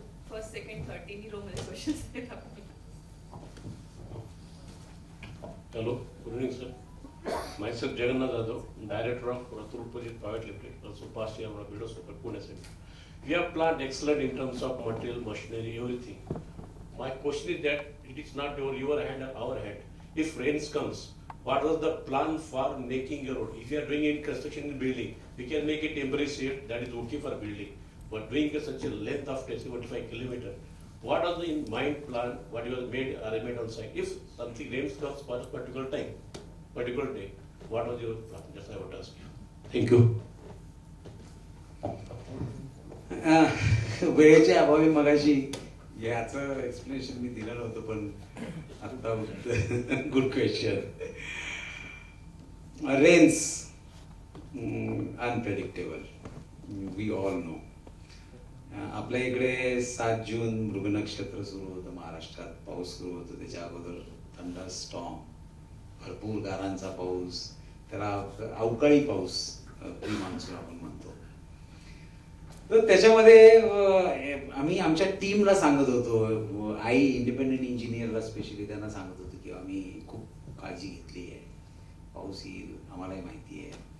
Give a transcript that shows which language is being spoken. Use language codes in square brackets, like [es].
[mr] First, second, third तिन्ही row मध्ये questions आहेत आपले. [en] Hello, good evening, sir. Myself Jagannath Jadhav, Director of Ratul Project Private Limited, also past year of Widows of Pune City. We have planned excellent in terms of material, machinery, everything. My question is that it is not your hand or our hand. If rains comes, what was the plan for making a road? If you are doing any construction in building, we can make it temporary shade, that is okay for building. But doing such a length of 75 kilometer, what was the in mind plan, what you have made arrangement on site? If something rains comes for a particular time, particular day, what was your plan? Just I want to ask you. Thank you. [mr] वेळेच्या अभावी मगाशी याचं explanation मी दिलं नव्हतं, पण आता good question. [en] Rains unpredictable, we all know. [mr] आपल्या इकडे 7 जून मृग नक्षत्र सुरू होतं महाराष्ट्रात. पाऊस सुरू होतो. त्याच्या अगोदर थंडर स्टॉर्म, भरपूर गारांचा पाऊस, त्याला अवकाळी पाऊस, प्री मान्सून आपण म्हणतो. तर त्याच्यामध्ये आम्ही आमच्या टीमला सांगत होतो, आई इंडिपेंडेंट इंजिनियरला स्पेशली त्यांना सांगत होतो की आम्ही खूप काळजी घेतली आहे, पाऊस येईल, आम्हालाही माहिती आहे.